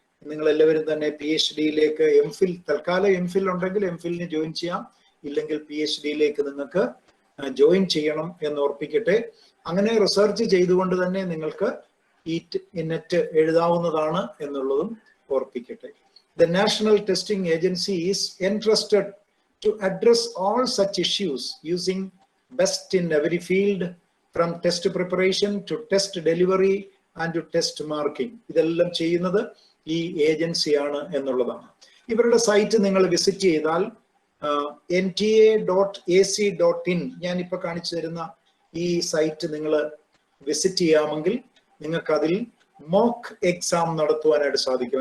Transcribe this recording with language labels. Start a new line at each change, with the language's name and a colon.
Malayalam: നിങ്ങൾ എല്ലാവരും തന്നെ PhD-യിലേക്ക് MPhil, തൽക്കാലം MPhil ഉണ്ടെങ്കിൽ MPhil-ന് ജോയിൻ ചെയ്യാം, ഇല്ലെങ്കിൽ PhD-യിലേക്ക് നിങ്ങൾക്ക് ജോയിൻ ചെയ്യണം എന്ന് ഓർപ്പിക്കട്ടെ. അങ്ങനെ റിസർച്ച് ചെയ്തുകൊണ്ട് തന്നെ നിങ്ങൾക്ക് ഈ നെറ്റ് എഴുതാവുന്നതാണ് എന്നുള്ളതും ഓർപ്പിക്കട്ടെ.
English: The National Testing Agency is entrusted to address all such issues using best in every field, from test preparation to test delivery and to test marking.
Malayalam: ഇതെല്ലാം ചെയ്യുന്നത് ഈ ഏജൻസിയാണ് എന്നുള്ളതാണ്. ഇവരുടെ സൈറ്റ് നിങ്ങൾ വിസിറ്റ് ചെയ്താൽ nta.ac.in ഞാനിപ്പോൾ കാണിച്ചു തരുന്ന ഈ സൈറ്റ് നിങ്ങൾ വിസിറ്റ് ചെയ്യാമെങ്കിൽ നിങ്ങൾക്ക് അതിൽ മോക്ക് എക്സാം നടത്തുവാനായിട്ട് സാധിക്കും.